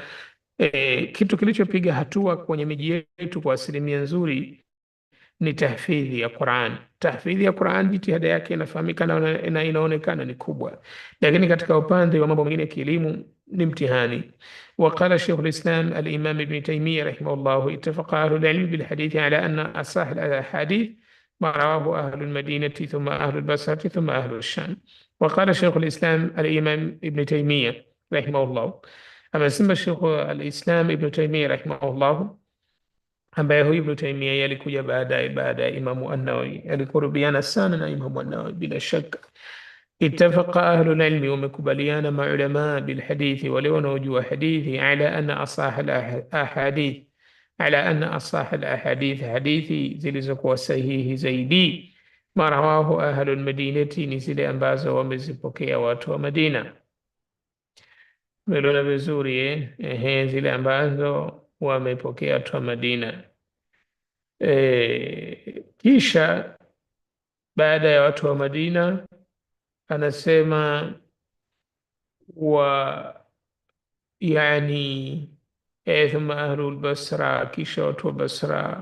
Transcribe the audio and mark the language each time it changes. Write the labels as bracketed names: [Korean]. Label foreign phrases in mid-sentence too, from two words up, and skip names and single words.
[Swahili] Kitu kilichopiga hatua kwenye miji yetu kwa asilimia nzuri ni tahfidhi ya Qur'an. Tahfidhi ya Qur'an, jitihada yake inafahamika na inaonekana ni kubwa, lakini katika upande wa mambo mengine ya kielimu ni mtihani. [Arabic] وقال شيخ الإسلام الإمام ابن تيمية رحمه الله، اتفق أهل العلم بالحديث على أن أصح الحديث ما رواه أهل المدينة ثم أهل البصرة ثم أهل الشام. وقال شيخ الإسلام الإمام ابن تيمية رحمه الله، أما سمى شيخ الإسلام ابن تيمية رحمه الله، [Swahili] ambaye huyu Ibn Taymiyyah yalikuja baada ya Imamu An-Nawawi, alikurubiana sana na Imamu An-Nawawi bila shaka. [Arabic] اتفق أهل العلم, [Swahili] wamekubaliana maulama [Arabic] بالحديث, [Swahili] wale wanaojua hadithi, [Arabic] على أن أصح الأحاديث، على أن أصح الأحاديث, [Swahili] hadithi zilizokuwa sahihi zaidi, [Arabic] ما رواه أهل المدينة, [Swahili] ni zile ambazo wamezipokea watu wa Madina. Melona vizuri zile ambazo wamepokea watu wa Madina. Kisha baada ya watu wa Madina anasema yani [Arabic] ثم أهل البصرة, [Swahili] kisha watu wa Basra.